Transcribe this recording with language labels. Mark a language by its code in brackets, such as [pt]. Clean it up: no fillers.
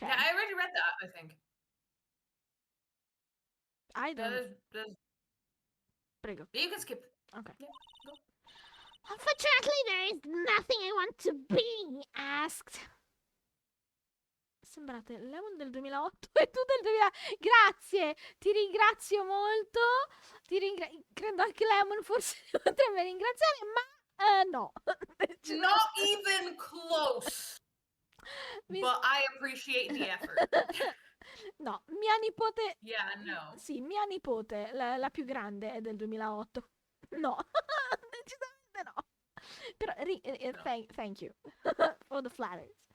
[en] Yeah, I already read that, I think. I don't... There's [it] Prego. [en] You can skip. Ok. Yeah, go. Unfortunately, there is nothing I want to be asked. [it] Sembrate Lemon del 2008 e tu del 2000. Grazie, ti ringrazio molto. Credo anche Lemon forse potrebbe ringraziare, ma no. [en] Not even close. [it] Mi- [en] But I appreciate the effort. [it] No, mia nipote. [en] Yeah, no. [it] Sì, mia nipote, la più grande, è del 2008. No, decisamente no. Però, No. [en] thank you for the flowers.